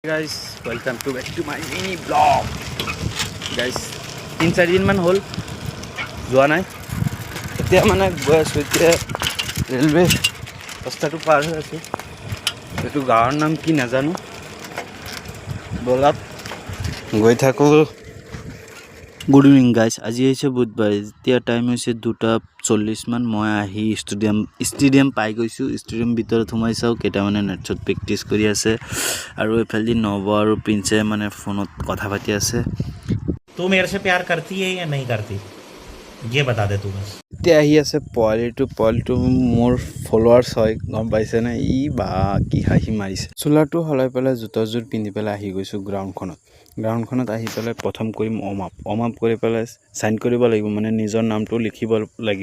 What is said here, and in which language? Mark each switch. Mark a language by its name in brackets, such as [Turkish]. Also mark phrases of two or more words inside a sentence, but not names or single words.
[English] Guys, welcome to back to my mini vlog. [Assamese] Guys, 3-4 দিন মান হ'ল যোৱা নাই। এতিয়া মানে গৈ আছোঁ, এতিয়া ৰেলৱে ৰাস্তাটো পাৰ হৈ আছোঁ। এইটো গাঁৱৰ নাম কি নাজানো, বলাত গৈ থাকোঁ। [English] good evening guys, [Assamese] আজি হৈছে বুধবাৰ। এতিয়া টাইম হৈছে 2:40 মান। মই আহি ষ্টেডিয়াম পাই গৈছোঁ। ষ্টেডিয়াম ভিতৰত সোমাই চাওঁ, কেইটামানে নেটছত প্ৰেক্টিছ কৰি আছে আৰু এইফালেদি নৱ আৰু প্ৰিন্সে মানে ফোনত কথা পাতি আছে। [Hindi] तू मेरे से प्यार करती है या नहीं करती, ये बता दे तू बस। [Assamese] এতিয়া আহি আছে পোৱালিটো মোৰ ফলোৱাৰ্ছ হয়, গম পাইছেনে? ই বা কি হাঁহি মাৰিছে। চোলাটো সলাই পেলাই জোতাযোৰ পিন্ধি পেলাই আহি গৈছোঁ গ্ৰাউণ্ডখনত আহি পেলাই প্ৰথম কৰিম [English] warm up [Assamese] কৰি পেলাই চাইন কৰিব লাগিব, মানে নিজৰ নামটো লিখিব লাগিব।